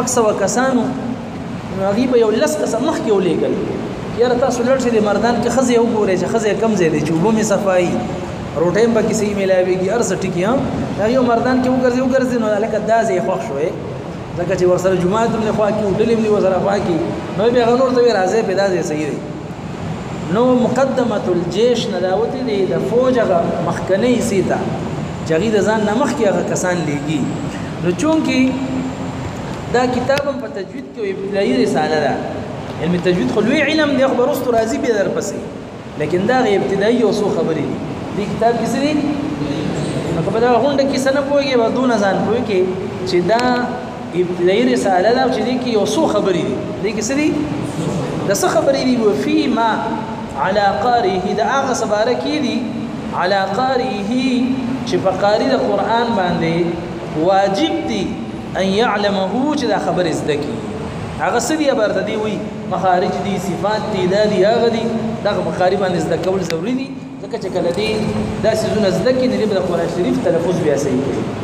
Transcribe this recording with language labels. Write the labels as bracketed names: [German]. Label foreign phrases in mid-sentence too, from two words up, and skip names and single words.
[Pashto] سوه کسانو هغوی به یو لس کسه مخکې ولېږل یاره تاسو لړ شئ د مردان کې ښځې وګورئ چې ښځې کم ځای دی چې اوبه مې صفایي روټۍ هم پکې صحیح میلاوېږي هر څه ټکي هغې یو مردان کې وګرځي نو هلکه دا ځای یې خوښ شوی ځکه چې ورسره جومات هم دې خوا کړي ډلې هم دې ورسره خوا کړي نو بیا هغه نور ته وایي راځئ پې دا ځای صحیح دی. نو [Arabic] مقدمة الجيش [Pashto] نه راوتې دی د فوج هغه مخکنۍ حصې ته چې هغوی د ځان نه مخکې هغه کسان لیږي. نو چونکې دا کتاب هم په تجوید کې ابتدایي رساله ده. علم تجوید خو لوی علم دی خو به وروستو راځي بیا درپسې لیکن دا هغې ابتدایي یو څو خبرې دي. دې کتاب کې څه دي نو که په دغه غونډه کې څه نه پوهېږې به دونه ځان پوه کې چې دا ابتدایي رساله ده چې دې کې یو څو خبرې دي. دې کې څه دي د څه خبرې دي [Arabic] وفي ما على قارئه [Pashto] د هغه څه باره کې دي [Arabic] على قارئه [Pashto] چې په قاري د قرآن باندې واجب دي [Arabic] ان يعلمه [Pashto] چې دا خبرې زده کړي. هغه څه دي برته دی وایي مخارج دي صفات دي دا دي هغه دي دغه په قاري باندې زده کول ضروري دي ځکه چې کله دې دا څیزونه زده کړي نو دې به د قرآن شریف تلفظ بیا صحیح کړي.